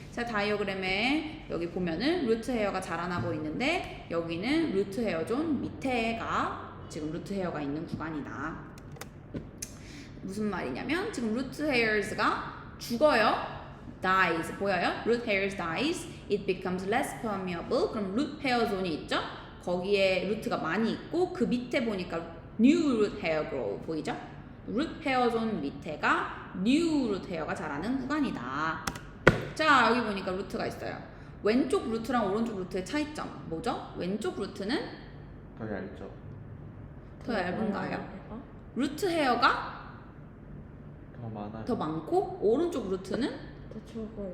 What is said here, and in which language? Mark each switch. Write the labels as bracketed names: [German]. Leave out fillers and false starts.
[Korean] 자, 다이어그램에 여기 보면은 루트 헤어가 자라나고 있는데 여기는 루트 헤어 존 밑에가 지금 루트 헤어가 있는 구간이다. 무슨 말이냐면 지금 루트 헤어스가 죽어요. dies 보여요? [English] root hairs dies, it becomes less permeable. [Korean] 그럼 root hair zone이 있죠? 거기에 루트가 많이 있고 그 밑에 보니까 [English] new root hair grow [Korean] 보이죠? root hair zone 밑에가 new root hair가 자라는 구간이다. 자, 여기 보니까 루트가 있어요. 왼쪽 루트랑 오른쪽 루트의 차이점 뭐죠? 왼쪽 루트는 더 얇죠. 더 얇은가요? 어? 루트 헤어가 더 많아요. 더 많고 오른쪽 루트는 더 적어요.